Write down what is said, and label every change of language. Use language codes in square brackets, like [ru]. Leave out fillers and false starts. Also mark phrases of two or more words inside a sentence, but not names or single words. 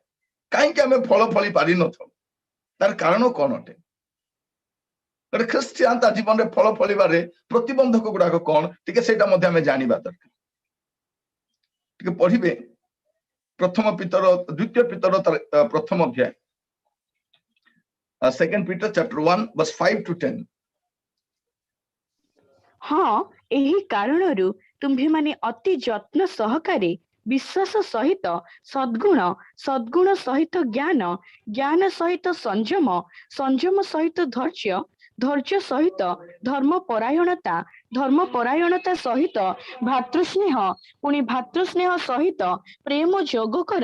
[or] କାହିଁକି ଆମେ ଫଳ ଫଳି ପାରିନଥାଉ? ତାର କାରଣ କଣ ଅଟେ? ଗୋଟେ ଖ୍ରୀଷ୍ଟିଆନ ତା ଜୀବନରେ ଫଳ ଫଳିବାରେ ପ୍ରତିବନ୍ଧକ ଗୁଡାକ କଣ, ଟିକେ ସେଇଟା ମଧ୍ୟ ଆମେ ଜାଣିବା ଦରକାର। ଟିକେ ପଢିବେ ଦ୍ୱିତୀୟ ପିତର ପ୍ରଥମ ଅଧ୍ୟାୟ, [en] 2 Peter chapter 1 verse 5 to 10। [or] ହଁ, ଏହି କାରଣରୁ ତୁମ୍ଭେମାନେ ଅତି ଯତ୍ନ ସହକାରେ ବିଶ୍ୱାସ ସହିତ ସଦ୍ଗୁଣ, ସଦ୍ଗୁଣ ସହିତ ଜ୍ଞାନ, ଜ୍ଞାନ ସହିତ ସଂଯମ, ସଂଯମ ସହିତ ଧୈର୍ଯ୍ୟ, ଧୈର୍ଯ୍ୟ ସହିତ ଧର୍ମପରାୟଣତା, ଧର୍ମପରାୟଣତା ସହିତ ଭାତୃସ୍ନେହ, ପୁଣି ଭାତୃସ୍ନେହ ସହିତ ପ୍ରେମ ଯୋଗ କର।